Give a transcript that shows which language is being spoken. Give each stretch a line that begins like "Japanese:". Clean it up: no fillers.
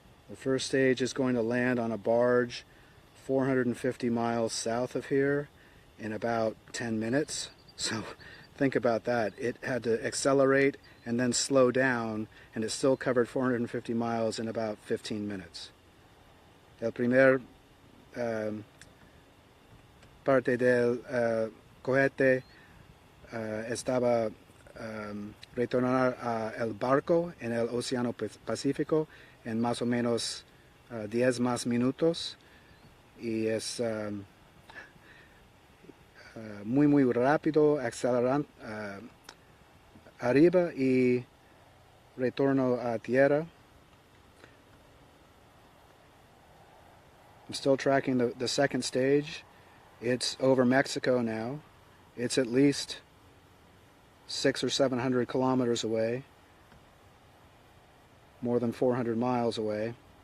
English: The first stage is going to land on a barge 450 miles south of here in about 10 minutes. So think about that. It had to accelerate and then slow down, and it still covered 450 miles in about 15 minutes.
Spanish: El primer parte del cohete estaba retornar al barco en el Océano Pacífico en más o menos 10 más minutos, y es muy rápido, acelerando arriba y retorno a tierra.
English: I'm still tracking the second stage. It's over Mexico now. It's at least 600 or 700 kilometers away, more than 400 miles away.